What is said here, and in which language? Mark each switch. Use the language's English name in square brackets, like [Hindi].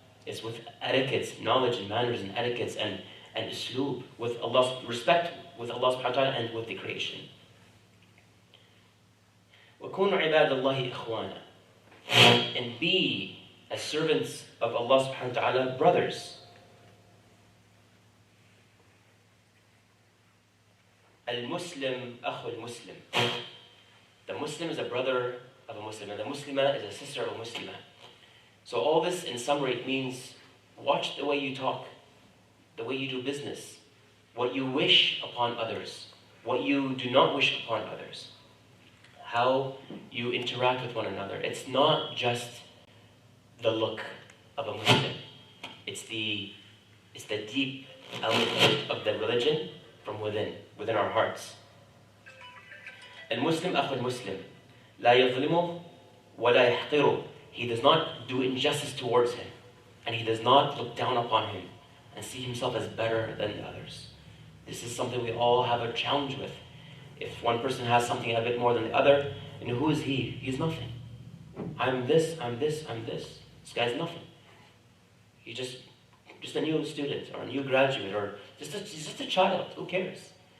[English] It's with etiquettes, knowledge and manners and etiquettes and usloob, with Allah's respect, with Allah subhanahu wa ta'ala and with the creation. وَكُونُوا عِبَادَ اللَّهِ إِخْوَانًا, and be, as servants of Allah subhanahu wa ta'ala, brothers. [Arabic] Al-Muslim أخو المسلم. [English] The Muslim is a brother of a Muslim, and the Muslimah is a sister of a Muslimah. So all this, in summary, it means watch the way you talk, the way you do business, what you wish upon others, what you do not wish upon others, how you interact with one another. It's not just the look of a Muslim. It's the deep element of the religion from within our hearts. [Arabic] المسلم أخو المسلم لا يظلمه ولا يحقره. [English] He does not do injustice towards him, and he does not look down upon him and see himself as better than the others. This is something we all have a challenge with. If one person has something a bit more than the other, and who is he? He's nothing. I'm this, I'm this, I'm this. This guy's nothing. He's just a new student, or a new graduate, or just a child. Who cares?